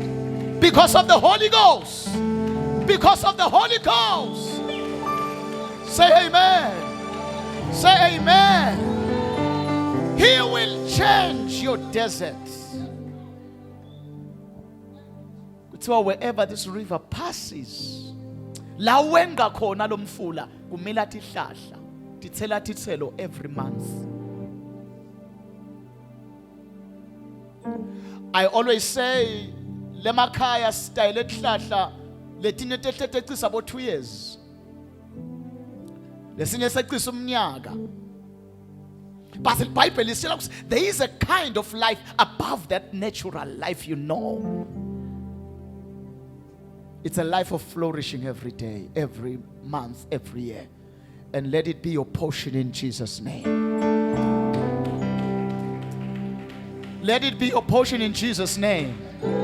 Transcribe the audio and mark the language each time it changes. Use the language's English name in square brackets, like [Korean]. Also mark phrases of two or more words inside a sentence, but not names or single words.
[English] Because of the Holy Ghost. Because of the Holy Ghost. Say amen. Say amen. He will change your desert. So wherever this river passes, [Swati] la wenga khona lomfula kumila tihlahla titsela titselo [English] every month. I always say [Swati] lemakhaya style tihlahla letinye tehlethecisa [English] about 2 years. [Swati] Lesinye secisa umnyaka. [English] But the Bible is telling us there is a kind of life above that natural life, you know. It's a life of flourishing every day, every month, every year. And let it be your portion in Jesus' name. Let it be your portion in Jesus' name.